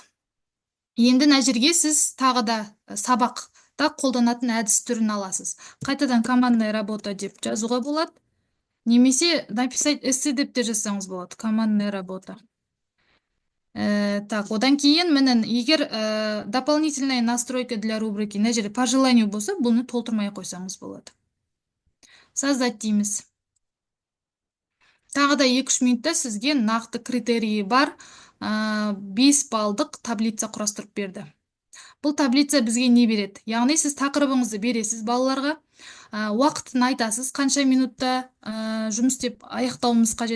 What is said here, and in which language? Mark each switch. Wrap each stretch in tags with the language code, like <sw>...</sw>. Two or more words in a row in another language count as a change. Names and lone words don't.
<kk>Енді мына жерге сіз тағы да сабақта қолданатын әдіс түрін аласыз. Қайтадан</kk> <ru>командная работа</ru> <kk>деп жазуға болады. Немесе</kk> <ru>написать эссе</ru> <kk>деп те жазсаңыз болады.</kk> <ru>Командная работа. Так,</ru> <kk>одан кейін менің егер</kk> <ru>дополнительная настройка для рубрики</ru> <kk>мына жерде</kk> <ru>по желанию</ru> <kk>болса, бұны толтырмай қойсаңыз болады. Создать дейміз. Тағы да 2-3 минутта сізге нақты критерийі бар 5 балдық таблица құрастырып берді. Бұл таблица бізге не береді? Яғни сіз тақырыбыңызды бересіз балаларға, уақытын айтасыз, қанша минутта жұмыс істеп аяқтауымыз қажет.</kk>